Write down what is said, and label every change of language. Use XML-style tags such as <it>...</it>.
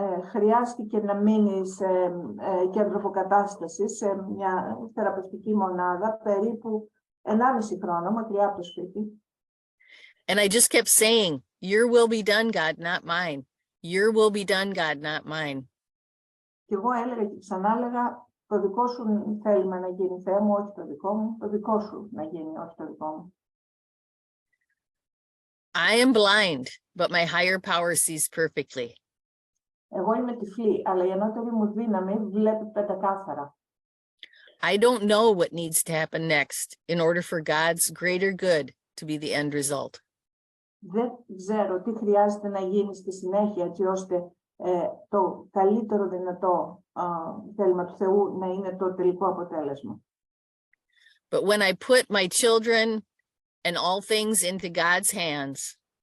<el>Χρειάστηκε να μείνει σε κέντρο αποκατάστασης, σε μια θεραπευτική μονάδα, περίπου 1,5 χρόνο μακριά από το σπίτι.</el> <en>And I just kept saying, your will be done, God, not mine. Your will be done, God, not mine.</en> <el>Και εγώ έλεγα και ξανά έλεγα, το δικό σου θέλημα να γίνει, Θεέ μου, όχι το δικό μου. Το δικό σου να γίνει, όχι το δικό μου.</el> <en>I am blind, but my higher power sees perfectly.</en> <el>Εγώ είμαι τυφλή, αλλά η ανώτερη μου δύναμη βλέπει πεντακάθαρα.</el> <en>I don't know what needs to happen next in order for God's greater good to be the end result.</en> <el>Δεν ξέρω τι χρειάζεται να γίνει στη συνέχεια, έτσι ώστε το καλύτερο δυνατό θέλημα του Θεού να είναι το τελικό αποτέλεσμα.</el> <en>But when I put my children and all things into God's hands,</en>